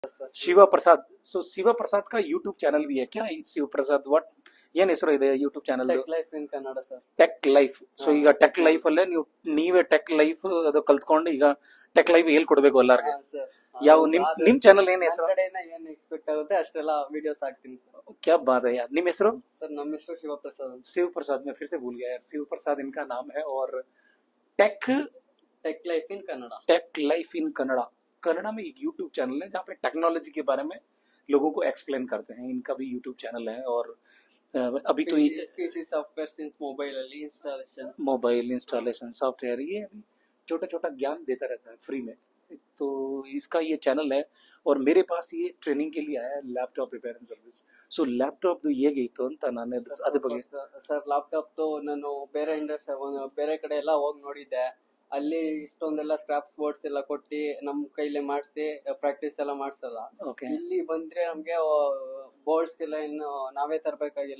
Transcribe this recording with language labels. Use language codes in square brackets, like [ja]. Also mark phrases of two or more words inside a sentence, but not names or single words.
[hi] ಶಿವ ಪ್ರಸಾದ್. ಸೊ ಶಿವ ಪ್ರಸಾದ್ का यूट्यूब ಚಾನೆಲ್ भी है क्या? [kn] ಶಿವ ಪ್ರಸಾದ್ ವಾಟ್ ಏನ್ ಹೆಸರು ಇದೆ ಯೂಟ್ಯೂಬ್ ಚಾನೆಲ್? ಟೆಕ್ ಲೈಫ್ ಇನ್ ಕನ್ನಡ ಸರ್. ಟೆಕ್ ಲೈಫ್. ಸೊ ಈಗ ಟೆಕ್ ಲೈಫ್ ಅಲ್ಲೇ ನೀವೇ ಟೆಕ್ ಲೈಫ್ ಅದು ಕಲ್ತ್ಕೊಂಡು ಈಗ ಟೆಕ್ ಲೈಫ್ ಹೇಳ್ಕೊಡ್ಬೇಕು ಎಲ್ಲಾರ್ಗೆ. ಯಾವ ನಿಮ್ ಚಾನೆಲ್ ಏನ್ ಹೆಸರು? ಕಡೆಯಿಂದ ಏನ್ ಎಕ್ಸ್ಪೆಕ್ಟ್ ಆಗುತ್ತೆ ಅಷ್ಟೆಲ್ಲ ವಿಡಿಯೋಸ್ ಹಾಕ್ತೀನಿ ಸರ್. [hi] क्या बात है यार. [kn] निम ಹೆಸರು? सर ನಮ್ಮ ಹೆಸರು ಶಿವ प्रसाद. [hi] शिव प्रसाद. मैं फिर से भूल गया यार. शिव प्रसाद इनका नाम है और टेक लाइफ इन कन्नड़ा. टेक लाइफ इन कन्नड़ा. कन्नड़ा में एक यूट्यूब चैनल है जहाँ पे टेक्नोलॉजी के बारे में लोगों को एक्सप्लेन करते हैं. इनका भी यूट्यूब चैनल है और अभी तो [en] PC software since mobile installation software [hi] ये छोटा छोटा ज्ञान देता रहता है फ्री में. तो इसका ये चैनल है और मेरे पास ये ट्रेनिंग के लिए आया है [en] laptop repairing service. [kn] ಸೊ ಲ್ಯಾಪ್ಟಾಪ್ ಹೇಗಿತ್ತು ಅಂತ ನಾನು ಅದ್ರ ಬಗ್ಗೆ ಸರ್ ಲ್ಯಾಪ್ಟಾಪ್ ನಾನು ಬೇರೆ ಬೇರೆ ಕಡೆ ಎಲ್ಲ ಹೋಗಿ ನೋಡಿದ್ದೆ. ಅಲ್ಲಿ ಇಷ್ಟೊಂದೆಲ್ಲ [en] scraps boards [kn] ಎಲ್ಲ ಕೊಟ್ಟು ನಮ್ ಕೈಲೇ ಮಾಡಿಸಿ ಪ್ರಾಕ್ಟೀಸ್ ಎಲ್ಲ ಮಾಡ್ಸಲ್ಲ. ಇಲ್ಲಿ ಬಂದ್ರೆ ನಮ್ಗೆ ಬೋರ್ಡ್ಸ್ ಎಲ್ಲ ಇನ್ನು ನಾವೇ ತರಬೇಕಾಗಿಲ್ಲ.